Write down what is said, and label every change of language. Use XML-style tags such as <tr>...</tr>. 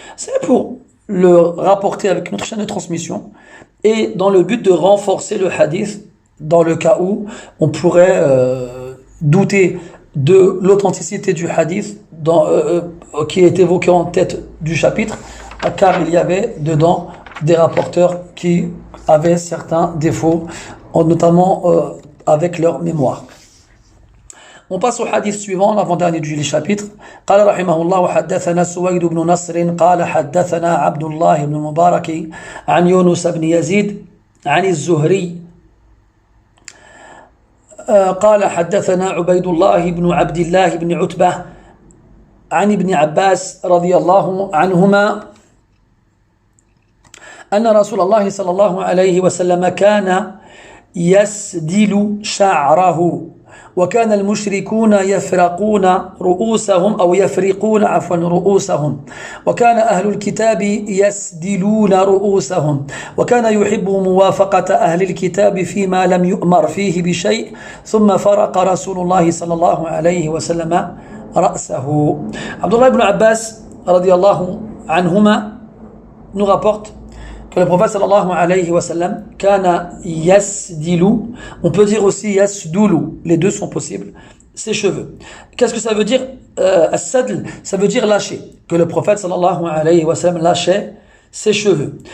<fr>C'est pour le rapporter avec notre chaîne de transmission et dans le but de renforcer le hadith dans le cas où on pourrait douter de l'authenticité du hadith qui est évoqué en tête du chapitre, car il y avait dedans des rapporteurs qui avaient certains défauts, notamment avec leur mémoire. On passe au hadith suivant, l'avant-dernier du chapitre.</fr> <ar>قال رحمه الله وحدثنا سويد بن نصر قال حدثنا عبد الله بن المبارك عن يونس بن يزيد عن الزهري قال حدثنا عبيد الله بن عبد الله بن عتبة عن ابن عباس رضي الله عنهما أن رسول الله صلى الله عليه وسلم كان يسدل شعره وكان المشركون يفرقون رؤوسهم رؤوسهم وكان أهل الكتاب يسدلون رؤوسهم وكان يحب موافقة أهل الكتاب فيما لم يؤمر فيه بشيء ثم فرق رسول الله صلى الله عليه وسلم رأسه.</ar> <fr>Abdullah ibn Abbas رضي الله عنهما nous rapporte que le prophète sallallahu alayhi wa sallam kana yasdilu, on peut dire aussi yasdulu, les deux sont possibles, ses cheveux. Qu'est-ce que ça veut dire as-sadl? Ça veut dire lâcher, que le prophète sallallahu alayhi wa sallam lâchait ses cheveux.</fr>